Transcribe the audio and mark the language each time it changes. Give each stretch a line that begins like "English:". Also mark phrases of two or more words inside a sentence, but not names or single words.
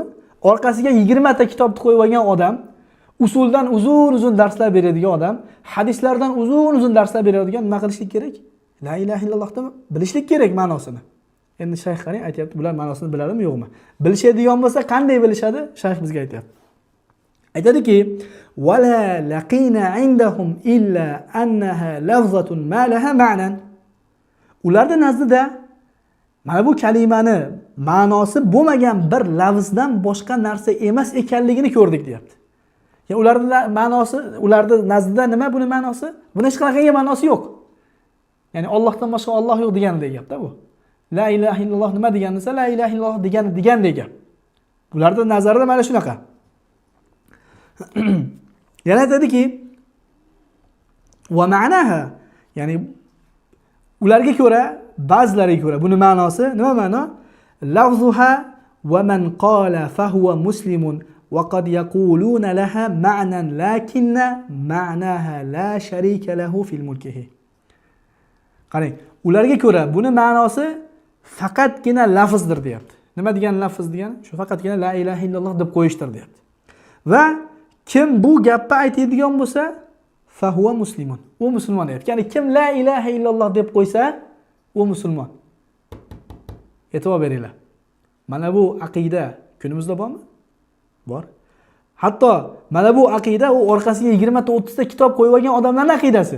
Uzbek: Orqasiga 20 ta kitobni qo'yib olgan odam, usuldan uzun-uzun darslar beradigan odam, hadislardan uzun-uzun darslar beradigan nima qilishlik kerak? La ilaha illallohni bilishlik kerak ma'nosini. Endi shayx qarang aytayapti, bular ma'nosini biladimi, yo'qmi? Bilishadigan bo'lsa qanday bilishadi? Shayx bizga aytayapti. Aytadiki:
Arabic: "ولا لقينا عندهم إلا أنها لفظة ما لها معنى."
Uzbek: Ularning nazdida mana bu kalimani ma'nosi bo'lmagan bir lafzdan boshqa narsa emas ekanligini ko'rdik, deyapti. Ya ularning ma'nosi, ularning nazdida nima buni ma'nosi? Buni hech qanaqangi ma'nosi yo'q. Ya'ni Allohdan boshqa Alloh yo'q deganidek gapda bu.
Arabic: لا إله إلا الله
Uzbek: nima degani desa,
Arabic: لا إله إلا الله
Uzbek: degandek gap. Ularning nazarida mana shunaqa. Yana aytadiki:
Arabic: "ومعناها",
Uzbek: ya'ni ularga ko'ra, ba'zilariga ko'ra buni ma'nosi nima ma'no?
Arabic: لفظها ومن قال فهو مسلم وقد يقولون لها معنى لكن معناها لا شريك له في ملكه.
Uzbek: Qarang, ularga ko'ra buni ma'nosi faqatgina lafzdir, deyapti. Nima degan lafz degani? Shu faqatgina
Arabic: لا إله إلا الله
Uzbek: deb qo'yishdir, deyapti. Va kim bu gapni aytadigan bo'lsa,
Arabic: فهو مسلم.
Uzbek: U musulmon deyapti. Ya'ni kim
Arabic: لا إله إلا الله
Uzbek: deb qo'ysa, u musulmon. E'tibor beringlar. Mana bu aqida kunimizda bormi? Bor. Hatto mana bu aqida u orqasiga 20 ta 30 ta kitob qo'yib olgan odamlarning aqidasi.